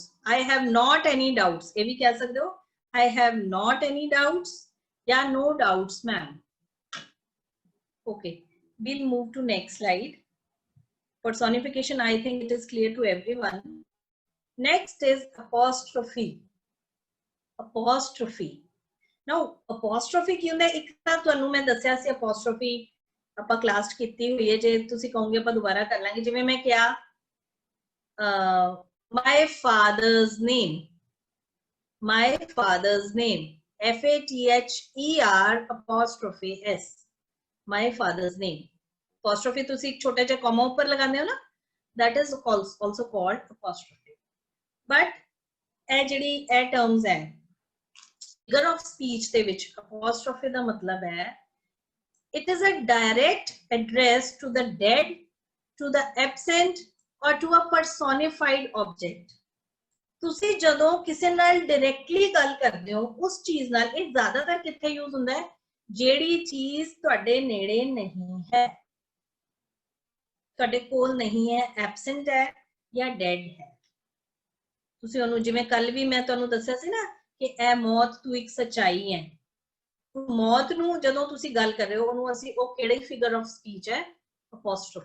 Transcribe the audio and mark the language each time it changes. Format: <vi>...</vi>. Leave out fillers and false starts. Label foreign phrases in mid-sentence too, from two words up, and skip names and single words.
<en>I have not any doubts,</en> <hi>ये भी कह सकते हो,</hi> <en>I have not any doubts या no doubts ma'am। okay, we'll move to next slide। personification, I think it is clear to everyone। next is apostrophe। apostrophe, now apostrophe</en> <pa>ਕੀ ਹੁੰਦਾ, ਇੱਕ ਤਾਂ ਤੁਹਾਨੂੰ ਮੈਂ ਦੱਸਿਆ ਸੀ apostrophe ਆਪਾਂ ਕਲਾਸ ਕੀਤੀ ਹੋਈ ਹੈ, ਜੇ ਤੁਸੀਂ ਕਹੋਗੇ ਆਪਾਂ ਦੁਬਾਰਾ ਕਰ ਲਾਂਗੇ। ਜਿਵੇਂ ਮੈਂ ਕਿਹਾ</pa> <en>my father's name, my father's name, FATHER apostrophe S, my father's name।</en> <pa>apostrophe ਤੁਸੀਂ ਇੱਕ ਛੋਟਾ ਜਿਹਾ comma ਉੱਪਰ ਲਗਾਉਂਦੇ ਹੋ ਨਾ,</pa> <en>that is also called apostrophe। but</en> <pa>ਇਹ ਜਿਹੜੀ ਇਹ</pa> <en>terms ਹੈ figure of speech</en> <pa>ਦੇ ਵਿੱਚ,</pa> <en>apostrophe</en> <pa>ਦਾ ਮਤਲਬ ਹੈ</pa> <en>it is a direct address to the dead, to the absent or to a personified object।</en> <pa>ਤੁਸੀਂ ਜਦੋਂ ਕਿਸੇ ਨਾਲ ਡਾਇਰੈਕਟਲੀ ਗੱਲ ਕਰਦੇ ਹੋ ਉਸ ਚੀਜ਼ ਨਾਲ, ਇਹ ਜ਼ਿਆਦਾਤਰ ਕਿੱਥੇ ਯੂਜ਼ ਹੁੰਦਾ ਹੈ, ਜਿਹੜੀ ਚੀਜ਼ ਤੁਹਾਡੇ ਨੇੜੇ ਨਹੀਂ ਹੈ, ਤੁਹਾਡੇ ਕੋਲ ਨਹੀਂ ਹੈ, ਐਬਸੈਂਟ ਹੈ ਜਾਂ ਡੈਡ ਹੈ। ਤੁਸੀਂ ਉਹਨੂੰ, ਜਿਵੇਂ ਕੱਲ ਵੀ ਮੈਂ ਤੁਹਾਨੂੰ ਦੱਸਿਆ ਸੀ ਨਾ ਕਿ ਇਹ ਮੌਤ ਤੂੰ ਇੱਕ ਸੱਚਾਈ ਹੈ, ਮੌਤ ਨੂੰ ਜਦੋਂ ਤੁਸੀਂ ਗੱਲ ਕਰ ਰਹੇ ਹੋ ਉਹਨੂੰ ਅਸੀਂ, ਉਹ ਕਿਹੜੀ</pa> <en>figure of speech</en> <pa>ਹੈ, ਅਪੋਸਟ੍ਰੋਫੀ।</pa>